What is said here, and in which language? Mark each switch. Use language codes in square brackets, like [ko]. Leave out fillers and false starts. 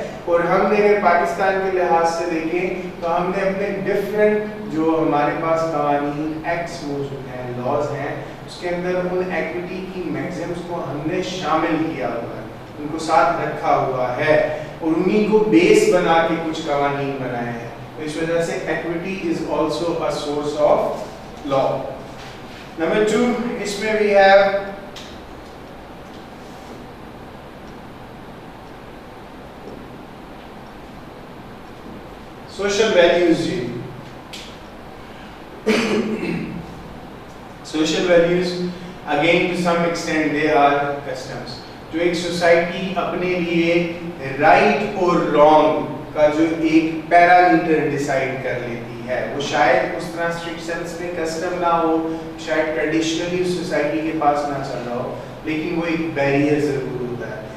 [hi] और हमने अगर पाकिस्तान के लिहाज से देखें तो हमने अपने डिफरेंट जो हमारे पास कवानीन एक्ट्स मौजूद हैं, लॉज हैं, उसके अंदर उन equity की मैक्सिम्स को हमने शामिल किया हुआ है, उनको साथ रखा हुआ है और उन्हीं को बेस बना के कुछ कवानीन बनाए हैं. तो इस वजह से [en] equity is also a source of law. Number two, [hi] इसमें [en] we have social values जी. Social values again to some extent they are customs. [hi] जो एक सोसाइटी अपने लिए राइट और रॉन्ग का जो एक पैरामीटर डिसाइड कर लेती है, वो शायद उस तरह स्ट्रिक्ट सेंस में कस्टम ना हो, शायद ट्रेडिशनली सोसाइटी के पास ना चल रहा हो, लेकिन वो एक बैरियर जरूर होता है.